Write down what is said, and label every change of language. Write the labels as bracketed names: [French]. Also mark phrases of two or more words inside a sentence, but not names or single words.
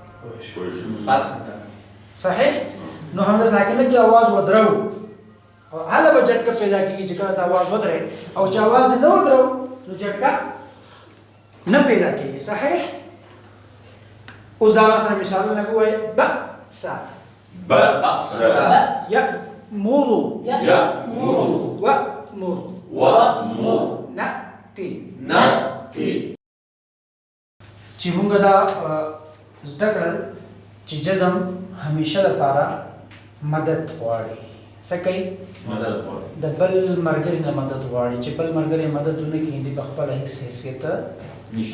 [Pashto] صحیح نو حمزه ساکنه کې आवाज ودرو او هله به جټکه پیدا کیږي چې کله आवाज ودرې او چې आवाज نه ودرو نو جټکه نه پیدا کیږي صحیح اوس دا سره مثال لګوي با سا [Arabic] با یا مورو يأمر وأمر وأمر نأتي نأتي [Pashto] چې موږ دا زده کړل چې جزم همیشه لپاره مدد غواړي. څه کوي؟ مدد غواړي. د بل ملګري نه مدد غواړي. چې بل ملګری مدد ونه کړي د خپل هیڅ حیثیت نشته.